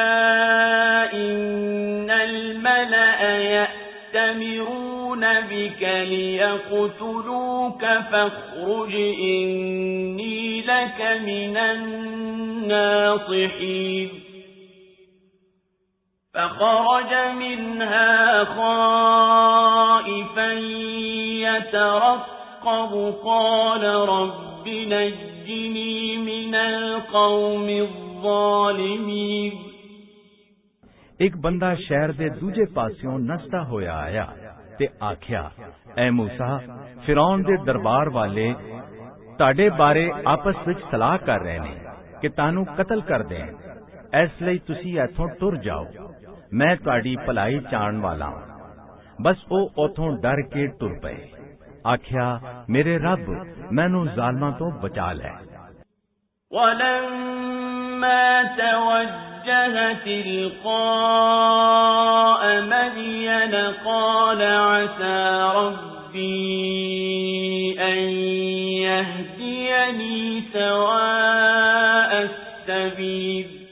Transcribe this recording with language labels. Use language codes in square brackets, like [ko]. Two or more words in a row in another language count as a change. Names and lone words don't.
[ar] إن الملأ يأتمرون بك ليقتلوك فاخرج إني لك من الناصحين فخرج منها خائفا يترقب قال رب نجني من القوم الظالمين [pa] ਇੱਕ ਬੰਦਾ ਸ਼ਹਿਰ ਦੇ ਦੂਜੇ ਪਾਸਿਓਂ ਨਸਦਾ ਹੋਇਆ ਆਇਆ ਤੇ ਆਖਿਆ, ਐ ਮੂਸਾ, ਫਿਰੌਨ ਦੇ ਦਰਬਾਰ ਵਾਲੇ ਤੁਹਾਡੇ ਬਾਰੇ ਆਪਸ ਵਿੱਚ ਸਲਾਹ ਕਰ ਰਹੇ ਨੇ ਕਿ ਤੁਹਾਨੂੰ ਕਤਲ ਕਰ ਦੇਣ, ਇਸ ਲਈ ਤੁਸੀਂ ਇੱਥੋਂ ਟੁਰ ਜਾਓ, ਮੈਂ ਤੁਹਾਡੀ ਭਲਾਈ ਚਾਹਣ ਵਾਲਾ ਹਾਂ। ਬਸ ਉਹ ਉਥੋਂ ਡਰ ਕੇ ਟੁਰ ਪਏ। ਆਖਿਆ, ਮੇਰੇ ਰੱਬ, ਮੈਨੂੰ ਜ਼ਾਲਮਾਂ ਤੋਂ ਬਚਾ ਲੈ। [ar] وَلَمَّا توجه تلقاء مدين قال عسى ربي أن يهديني سواء السبيل